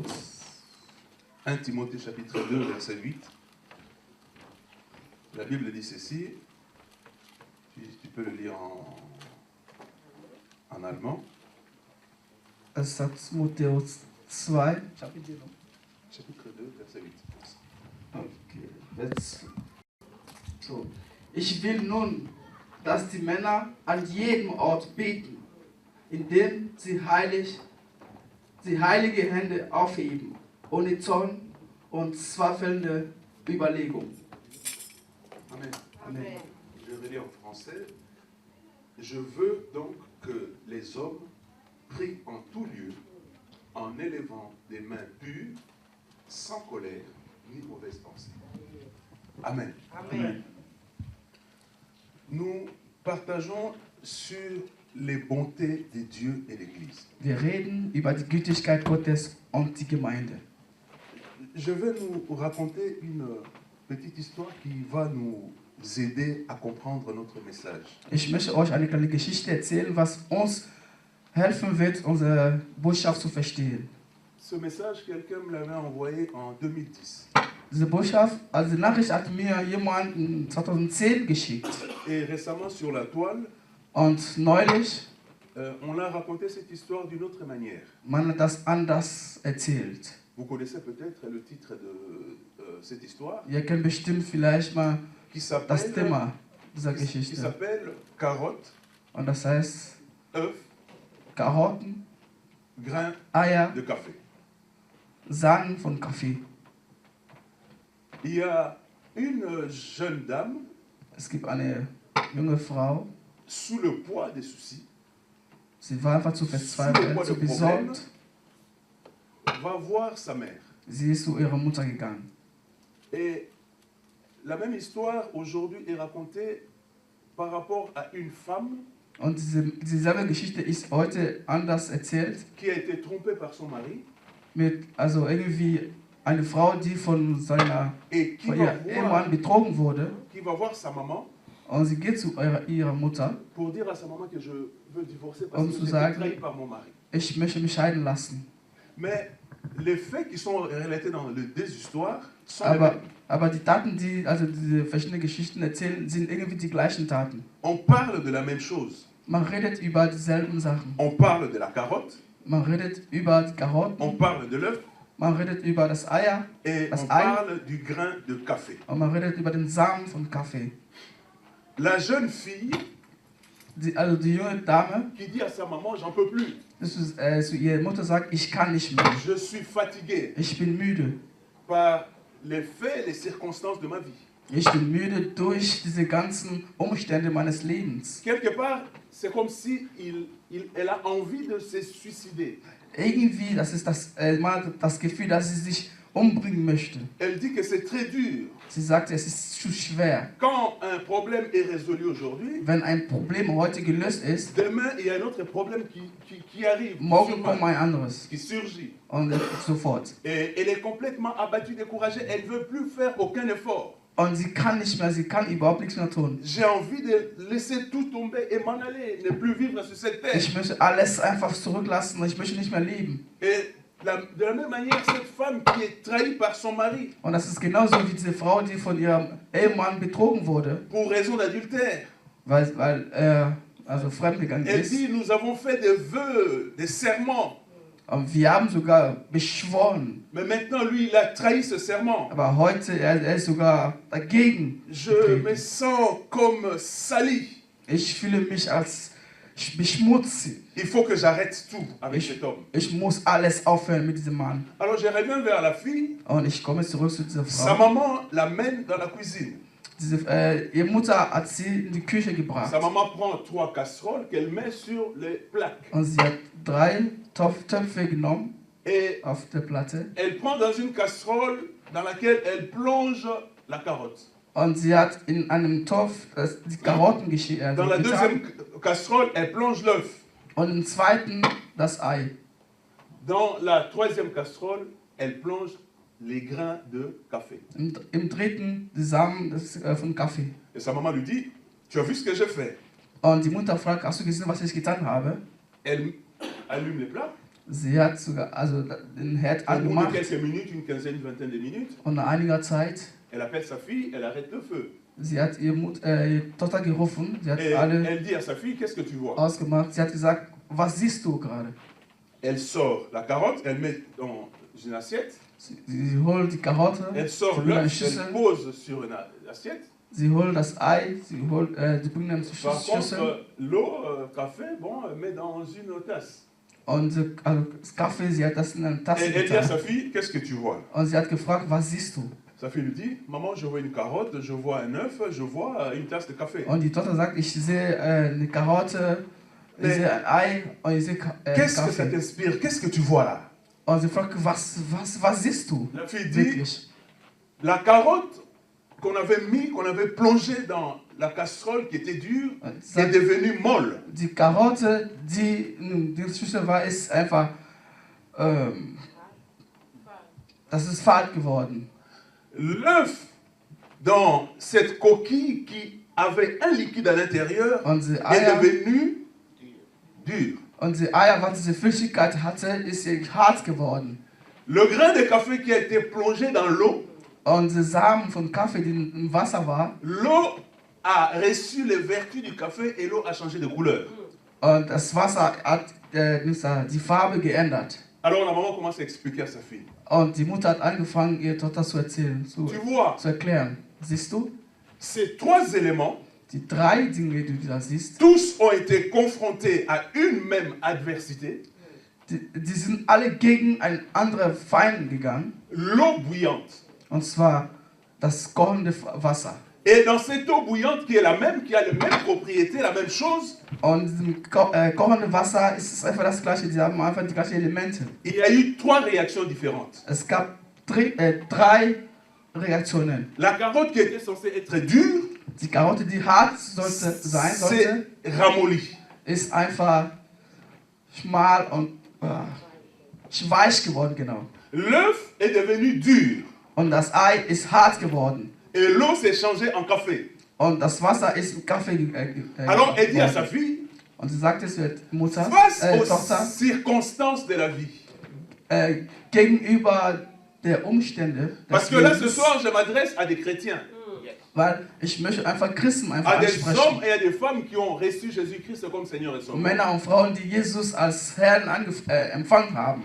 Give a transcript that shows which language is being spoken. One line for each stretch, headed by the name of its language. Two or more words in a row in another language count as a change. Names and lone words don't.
French: 1 Timothée chapitre 2, verset 8, la Bible dit ceci, tu peux le lire en allemand.
German: 1. Timotheus 2,
French: Chapitre 2, verset 8.
German: okay. Jetzt. So. Ich will nun, dass die Männer an jedem Ort beten, indem sie heilige Hände aufheben, ohne Zorn und zweifelnde Überlegung. Amen. Amen.
French: Je vais lire en français. Je veux donc que les hommes prient en tout lieu, en élevant des mains pures, sans colère ni mauvaise pensée. Amen. Amen. Nous partageons sur les bontés de Dieu et l'Église.
German: Wir reden über die Gütigkeit Gottes und die Gemeinde.
French: Je vais nous raconter une petite histoire qui va nous aider à comprendre notre message.
German: Ich möchte euch eine kleine Geschichte erzählen, was uns helfen wird, unsere Botschaft zu verstehen.
French: Ce message, quelqu'un me l'avait envoyé en 2010.
German: Diese Botschaft, also die Nachricht hat mir jemand in 2010 geschickt.
French: Et récemment sur la toile,
German: Und neulich,
French: on a raconté cette histoire d'une autre manière.
German: man hat das anders erzählt.
French: Vous connaissez peut-être le titre de cette histoire
German: Ihr kennt bestimmt vielleicht mal
French: qui
German: das
French: s'appelle
German: Thema dieser
French: qui
German: Geschichte.
French: s'appelle Carotte,
German: Und das heißt
French: œuf,
German: Karotten,
French: grain
German: Eier,
French: de café.
German: Samen von Kaffee.
French: Il y a une jeune dame
German: Es gibt eine junge Frau,
French: sous le poids des soucis,
German: sie war einfach zu verzweifelt, zu besorgt.
French: va voir sa mère.
German: Sie ist zu ihrer Mutter gegangen.
French: Et la même histoire aujourd'hui est racontée par rapport à une femme
German: Und dieselbe Geschichte ist heute anders erzählt.
French: qui a été trompée par son mari
German: Also irgendwie eine Frau, die von
French: et qui
German: ihrem Ehemann betrogen wurde.
French: qui va voir sa maman
German: Und sie geht zu ihrer Mutter,
French: pour dire à sa maman que je veux divorcer parce que
German: zu
French: j'ai été
German: sagen,
French: trahi par mon mari.
German: ich möchte mich scheiden lassen.
French: Mais les faits qui sont relatés dans les deux histoires sont les mêmes.
German: Aber die Taten, also diese verschiedenen Geschichten erzählen, sind irgendwie die gleichen Taten.
French: On parle de la même chose.
German: Man redet über dieselben Sachen.
French: On parle de la carotte,
German: Man redet über die Karotten,
French: on parle de l'œuf
German: man redet über das Eier
French: et
German: Das
French: on
German: Ei.
French: parle du grain de café.
German: und man redet über den Samen von Kaffee.
French: La jeune fille
German: Also die junge Dame,
French: qui dit à sa maman, j'en peux plus,
German: zu ihrer Mutter sagt, ich kann nicht mehr,
French: je suis fatiguée
German: ich bin müde.
French: par les faits et les circonstances de ma vie.
German: Ich bin müde durch diese ganzen Umstände meines Lebens.
French: Quelque part, c'est comme si elle a envie de se suicider.
German: Irgendwie, das ist man hat das Gefühl, dass sie sich umbringen möchte.
French: Elle dit que c'est très dur.
German: Sie sagt, es ist zu schwer.
French: Quand un problème est résolu aujourd'hui,
German: Wenn ein Problem heute gelöst ist,
French: demain, il y a un autre problème qui arrive,
German: morgen kommt ein anderes.
French: qui surgit.
German: Und sofort.
French: Et elle est complètement abattue, découragée. Elle ne veut plus faire aucun effort.
German: Und sie kann nicht mehr, sie kann überhaupt nichts mehr tun.
French: J'ai envie de laisser tout tomber et m'en aller, ne plus vivre sur cette terre.
German: Ich möchte alles einfach zurücklassen, ich möchte nicht mehr leben.
French: Et de la même manière, cette femme qui est trahie par son mari
German: Und das ist genauso wie diese Frau, die von ihrem Ehemann betrogen wurde,
French: pour raison d'adultère.
German: weil er also fremdgegangen
French: Elle
German: ist.
French: dit, nous avons fait des vœux, des serments.
German: Und wir haben sogar beschworen.
French: Mais maintenant, lui, il a trahi ce serment.
German: Aber heute, er ist sogar dagegen.
French: Je me sens comme sali.
German: Ich fühle mich als beschmutzig.
French: Il faut que j'arrête tout avec cet homme.
German: Ich muss alles aufhören mit diesem Mann.
French: Alors je reviens vers la fille.
German: Und ich komme zurück zu dieser
French: Sa
German: Frau.
French: maman l'amène dans la cuisine.
German: Ihre Mutter hat sie in die Küche gebracht.
French: Sa maman prend 3 casseroles qu'elle met sur les plaques.
German: Und sie hat 3 Töpfe genommen
French: Et
German: auf der Platte.
French: elle prend dans une casserole dans laquelle elle plonge la carotte.
German: Und sie hat in einem Topf die Karotten
French: Dans la deuxième casserole, elle plonge l'œuf.
German: Und im zweiten das Ei.
French: Dans la troisième casserole, elle plonge les grains de café.
German: Im dritten die Samen von Kaffee.
French: Et sa maman lui dit, tu as vu ce que j'ai fait?
German: Und die Mutter fragt, hast du gesehen, was ich getan habe?
French: Elle allume les plats.
German: Sie hat sogar den Herd
French: Au bout de
German: angemacht
French: quelques minutes, une quinzaine, une vingtaine de minutes,
German: und nach einiger Zeit,
French: elle appelle sa fille, elle arrête le feu.
German: sie hat ihre Tochter gerufen, sie hat
French: Et
German: alle
French: elle dit à sa fille, qu'est-ce que tu vois?
German: ausgemacht, sie hat gesagt, was siehst du gerade?
French: Elle sort la carotte, elle met dans une assiette.
German: Sie holt die Karotte,
French: Elle sort
German: sie holt eine
French: l'œuf,
German: Schüssel,
French: elle pose sur une assiette.
German: sie holt das Ei, sie bringt eine
French: Par
German: Schüssel
French: contre, l'eau, café, bon, elle met dans une tasse.
German: und das Kaffee, sie hat das in eine Tasse
French: Elle dit à
German: getan.
French: sa fille, qu'est-ce que tu vois?
German: Und sie hat gefragt, was siehst du?
French: Sa fille lui dit, maman, je vois une carotte, je vois un œuf, je vois une tasse de café.
German: Und die Tochter sagt, ich sehe eine Karotte, ich sehe ein Ei und ich sehe
French: Qu'est-ce que ça
German: Kaffee.
French: t'inspire? Qu'est-ce que tu vois là?
German: Und sie fragt, was siehst du?
French: La fille dit,
German: Wirklich.
French: la carotte qu'on avait plongée dans la casserole qui était dure, est devenue molle.
German: Die Karotte, die in der Schüssel war, ist einfach, das ist fad geworden.
French: L'œuf dans cette coquille qui avait un liquide à l'intérieur
German: Und die
French: est
German: Eier,
French: devenu dur.
German: was diese Flüssigkeit hatte, ist hart geworden.
French: Le grain de café qui a été plongé dans l'eau
German: Und die Samen von Kaffee, die im Wasser war,
French: l'eau a reçu les vertus du café et l'eau a changé de couleur.
German: und das Wasser hat die Farbe geändert.
French: Alors la maman commence à expliquer à sa fille.
German: Und die Mutter hat angefangen, ihr Tochter zu erzählen,
French: Tu vois,
German: zu erklären. Siehst du?
French: ces trois éléments,
German: Die drei Dinge, die du da siehst,
French: tous ont été confrontés à une même adversité,
German: die sind alle gegen ein anderer Feind gegangen.
French: l'eau bouillante.
German: Und zwar das kochende Wasser.
French: Et dans cette eau bouillante qui est la même, qui a les mêmes propriétés, la même chose,
German: Und im kochende Wasser ist es einfach das gleiche, die haben einfach die gleichen Elemente.
French: il y a eu trois réactions différentes.
German: Es gab drei Reaktionen.
French: La carotte qui était censée être dure,
German: Die Karotte, die hart sein sollte,
French: c'est ramolli.
German: ist einfach schmal und weich geworden, genau.
French: L'œuf est devenu dur
German: Und das Ei ist hart geworden.
French: et l'eau s'est changée en café.
German: Und das Wasser ist in Kaffee
French: Alors elle dit à sa
German: geworden.
French: fille,
German: Und sie sagte zur Mutter,
French: face aux
German: Tochter,
French: circonstances de la vie.
German: gegenüber der Umstände
French: Parce
German: des
French: que là ce
German: Lebens,
French: soir je m'adresse à des chrétiens,
German: weil ich möchte einfach Christen einfach
French: à des
German: ansprechen.
French: hommes et à des femmes qui ont reçu Jésus-Christ comme Seigneur et Sauveur.
German: Männer und Frauen, die Jesus als Herrn empfangen haben.